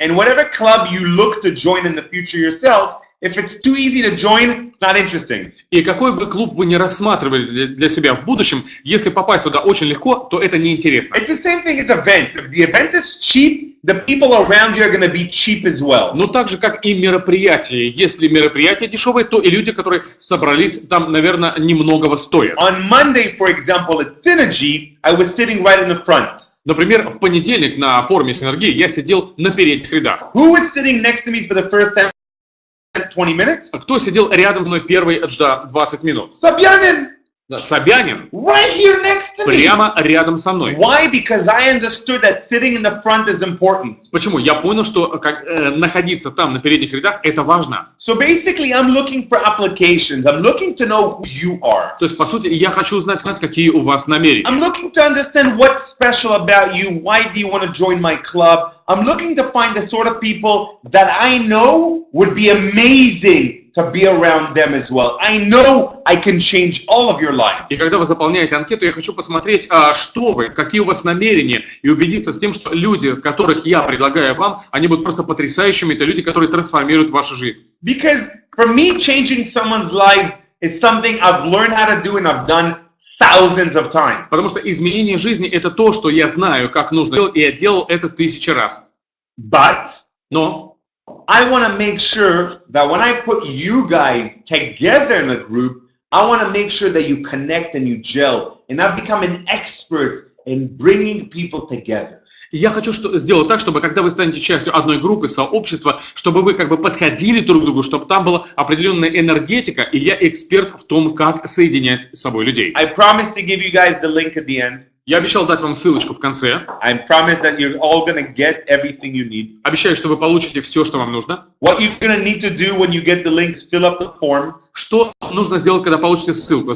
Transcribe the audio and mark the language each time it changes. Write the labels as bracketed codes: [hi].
[en] And whatever club you look to join in the future yourself, if it's too easy to join, it's not interesting. [ru] И какой бы клуб вы ни рассматривали для себя в будущем, если попасть туда очень легко, то это неинтересно. [en] It's the same thing as events. If the event is cheap, the people around you are going to be cheap as well. [ru] Но так же, как и мероприятие. Если мероприятие дешевое, то и люди, которые собрались, там, наверное, немногого стоят. [en] On Monday, for example, at Synergy, I was sitting right in the front. [ru] Например, в понедельник на форуме «Синергии» я сидел на передних рядах. [en] Who was sitting next to me for the first 20 minutes? [ru] Кто сидел рядом со мной первые 20 минут? Собянин! Собянин [en] Right here next to me. [ru] прямо рядом со мной. [en] Why? Because I understood that sitting in the front is important. [ru] Почему? Я понял, что находиться там на передних рядах это важно. [en] So basically, I'm looking for applications. I'm looking to know who you are. [ru] То есть, по сути, я хочу узнать, какие у вас намерения. [en] I'm looking to understand what's special about you. Why do you want to join my club? I'm looking to find the sort of people that I know would be amazing to be around them as well. I know I can change all of your lives. [ru] И когда вы заполняете анкету, я хочу посмотреть, что вы, какие у вас намерения, и убедиться с тем, что люди, которых я предлагаю вам, они будут просто потрясающими. Это люди, которые трансформируют вашу жизнь. [en] Because for me, changing someone's lives is something I've learned how to do and I've done thousands of times. [ru] Потому что изменение жизни – это то, что я знаю, как нужно делать, и я делал это 1000 раз. Но [en] I want to make sure that when I put you guys together in a group, I want to make sure that you connect and you gel. And I've become an expert in bringing people together. [ru] Я хочу сделать так, чтобы когда вы станете частью одной группы, сообщества, чтобы вы как бы подходили друг к другу, чтобы там была определенная энергетика, и я эксперт в том, как соединять с собой людей. [en] I promise to give you guys the link at the end. [ru] Я обещал дать вам ссылочку в конце. [en] I promise that you're all going to get everything you need. [ru] Обещаю, что вы получите все, что вам нужно. [en] What you're going to need to do when you get the links, fill up the form. [ru] Что нужно сделать, когда получите ссылку?